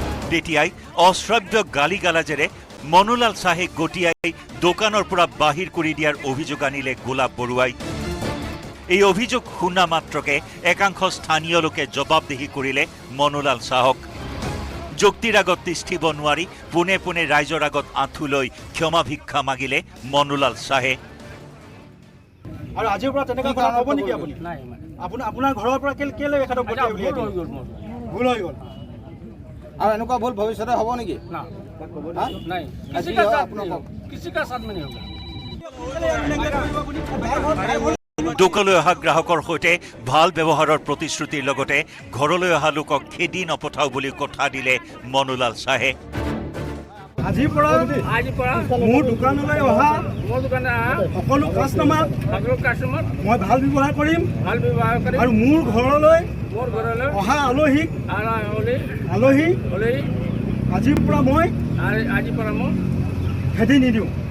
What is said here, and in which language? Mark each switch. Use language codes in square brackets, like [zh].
[as] তেতিয়াই অশ্ৰাব্য গালি গালাজেৰে মনুলাল শ্বাহে গটিয়াই দোকানৰ পৰা বাহিৰ কৰি দিয়াৰ অভিযোগ আনিলে গোলাপ বৰুৱাই এই অভিযোগ শুনা মাত্ৰকে একাংশ স্থানীয় লোকে জবাবদিহি কৰিলে মনুলাল শ্বাহক যুক্তিৰ আগত তিষ্ঠিব নোৱাৰি পুনে পুনে ৰাইজৰ আগত আঁঠু লৈ ক্ষমা ভিক্ষা মাগিলে মনুলাল শ্বাহে আৰু আজিৰ পৰা তেনেকা কথা হ'ব নেকি আপুনি নাই আপোনাৰ ঘৰৰ পৰা কেলে এখাটো ভুল হৈ গ'ল আৰু এনেকুৱা ভুল ভৱিষ্যতে হ'ব নেকি না [hi] नहीं किसी का साथ में नहीं होगा। [as] দোকানলৈ অহা গ্ৰাহকৰ সৈতে ভাল ব্যৱহাৰৰ প্ৰতিশ্ৰুতিৰ লগতে ঘৰলৈ অহা লোকক খেদি নপঠাও বুলি কথা দিলে মনুলাল শ্বাহে। আজিৰ পৰা মোৰ দোকানলৈ অহা সকলো কাষ্টমাৰ মই ভাল ব্যৱহাৰ কৰিম আৰু মোৰ ঘৰলৈ অহা আলহীক আজিৰ পৰা মই খেদি নিদিওঁ।